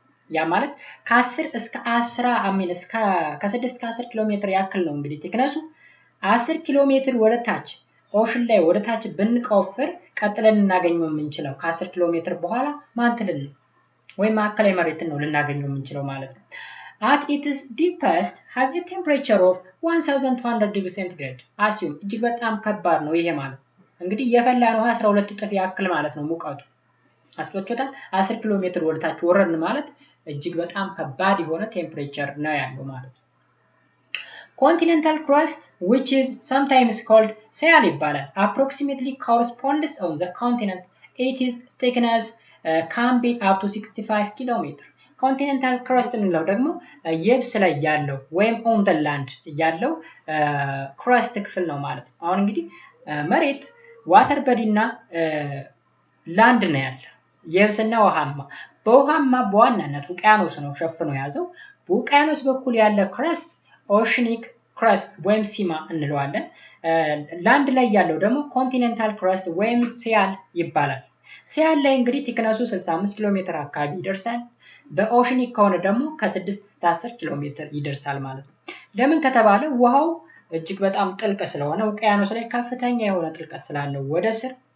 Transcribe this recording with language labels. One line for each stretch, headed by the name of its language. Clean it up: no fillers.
Amharic: ያ ማለት ከ10 እስከ 10 ከ6 እስከ 10 ኪሎ ሜትር ያክል ነው እንግዲህ ቲክነሱ። 10 ኪሎ ሜትር ወደ ታች ኦሽን ላይ ወደ ታች ብንቆፍር ቀጥለን እናገኘው የምንችለው ከ10 ኪሎ ሜትር በኋላ ማንትልን ነው ወይም ማዕከላዊ መሬትን ነው ልናገኘው የምንችለው ማለት ነው።
English: at its deepest has a temperature of 1200 degrees centigrade.
Amharic: assume እጅግ በጣም ከባድ ነው ይሄ ማለት እንግዲህ የፈላ ነው 12 እጥፍ ያክል ማለት ነው ሙቀቱ አስወጥቶታል 10 ኪሎ ሜትር ወደታች ወረድን ማለት እጅግ በጣም ከባድ የሆነ ቴምፕሬቸር ነው ያለው ማለት ነው።
English: Continental crust, which is sometimes called seal
Amharic: ይባላል,
English: approximately corresponds on the continent. Its thickness can be up to 65 kilometers.
Amharic: Continental crust የምንለው ደግሞ የብስ ላይ ያለው ወይም
English: on the land
Amharic: ያለው crust ክፍል ነው ማለት ነው። አሁን እንግዲህ መሬት ዋተር በዲና ላንድ ነው ያለው የብስና ውሃማ በውሃማ በዋናነት ውቅያኖስ ነው ሸፍኖ ያዘው በውቅያኖስ በኩል ያለ crust Oceanic Crust ወይም ሲማ እንለዋለን ላንድ ላይ ያለው ደግሞ ኮንቲኔንታል ክረስት ወይም ሲያል ይባላል ሲያል ላይ እንግዲህ ቲክነሱ 65 ኪሎ ሜትር አካባቢ ይደርሳል በኦሽኒክ ከሆነ ደግሞ ከ6 እስከ 10 ኪሎ ሜትር ይደርሳል ማለት ነው ለምን ከተባለ ውሃው እጅግ በጣም ጥልቅ ስለሆነ ውቅያኖስ ላይ ከፍተኛ የሆነ ጥልቀት ስላለው ወደ ስር